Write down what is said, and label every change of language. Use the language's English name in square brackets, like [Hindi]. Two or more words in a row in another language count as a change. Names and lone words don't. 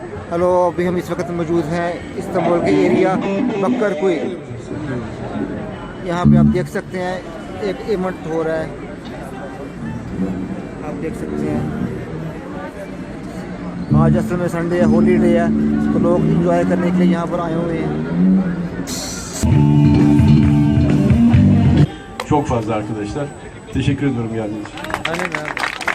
[Hindi] हेलो, अभी हम इस वक्त मौजूद हैं इस्तांबुल के एरिया बकरकुई। यहाँ पे आप देख सकते हैं एक इवेंट हो रहा है, आप देख सकते हैं। आज असल में संडे है, हॉलीडे है, तो लोग इंजॉय करने के लिए यहाँ पर आए हुए हैं। [Turkish] Çok fazla arkadaşlar. Teşekkür ediyorum geldiğiniz için. Aynen abi.